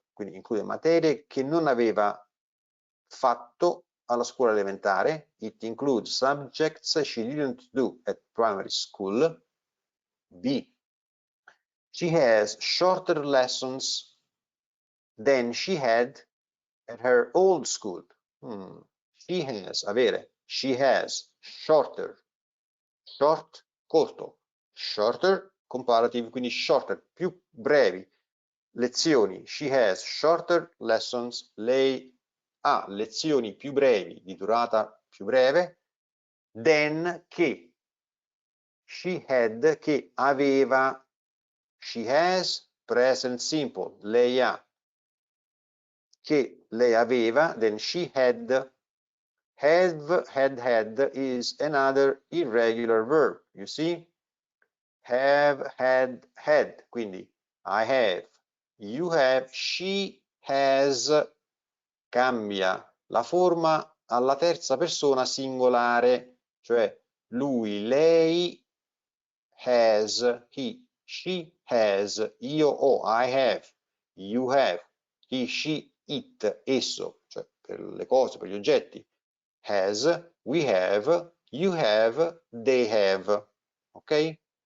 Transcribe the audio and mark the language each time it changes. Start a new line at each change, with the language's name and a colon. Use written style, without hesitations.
Italian: Quindi include materie che non aveva fatto alla scuola elementare.
English: It includes subjects she didn't do at primary school. B. She has shorter lessons than she had at her old school. She has, avere. She has shorter
Italian: short, corto, shorter, comparative, quindi shorter, più brevi. Lezioni,
English: she has shorter lessons,
Italian: lei ha lezioni più brevi, di durata più breve, than, che,
English: she had,
Italian: che aveva, she has, present simple, lei ha, che lei aveva, then she had.
English: Have, had is another irregular verb, you see? Have, had, quindi I have, you have, she has,
Italian: cambia la forma alla terza persona singolare, cioè lui, lei,
English: has, he, she has,
Italian: io ho,
English: I have, you have, he, she, it, esso,
Italian: cioè per le cose, per gli oggetti,
English: has, we have, you have, they have, ok?